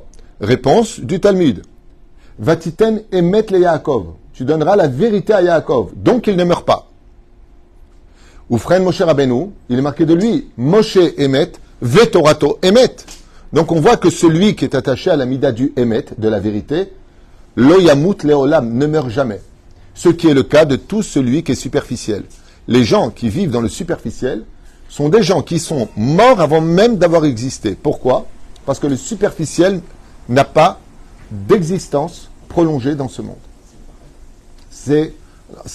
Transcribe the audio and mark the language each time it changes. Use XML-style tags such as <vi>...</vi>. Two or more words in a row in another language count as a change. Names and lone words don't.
<fr>Réponse du Talmud.</fr> <he>ותתן אמת ליעקב.</he> <fr>Tu donneras la vérité à Yaakov. Donc il ne meurt pas. Ou frère Moshe Rabbeinu, il est marqué de lui</fr> <he>משה אמת, ותורתו אמת.</he> <fr>Donc on voit que celui qui est attaché à la mida du emet, de la vérité,</fr> <he>לא ימות לעולם,</he> <fr>ne meurt jamais. Ce qui est le cas de tout celui qui est superficiel. Les gens qui vivent dans le superficiel sont des gens qui sont morts avant même d'avoir existé. Pourquoi? Parce que le superficiel n'a pas d'existence prolongée dans ce monde. C'est ça.</fr>